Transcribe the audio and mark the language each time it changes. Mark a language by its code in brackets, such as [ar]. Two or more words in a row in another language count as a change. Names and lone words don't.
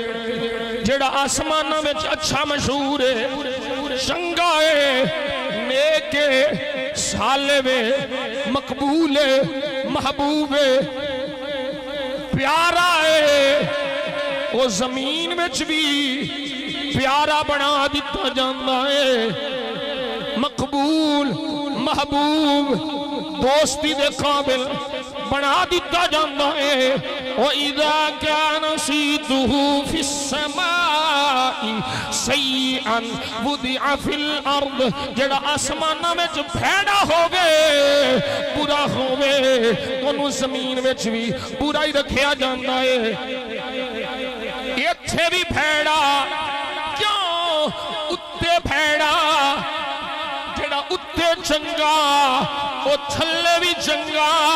[pa] جیہڑا آسماناں وچ اچھا مشہور ہے، چنگا ہے، نیک ہے، سالے وے، مقبول ہے، محبوب ہے، پیارا ہے، او زمین وچ بھی پیارا بنا دتا جاتا ہے. مقبول محبوب دوستی دے قابل بنا دتا جاتا ہے. [ar] و إذا كان سيته في السماء سيئا وضع في الأرض. [pa] جیہڑا آسماناں وچ بھیڑا ہووے برا ہووے اوہنوں زمین وچ بھی برا ہی رکھیا جاتا ہے. ایتھے بھی بھیڑا کیوں اُتے بھیڑا. جیہڑا اُتے چنگا او تھلے بھی چنگا.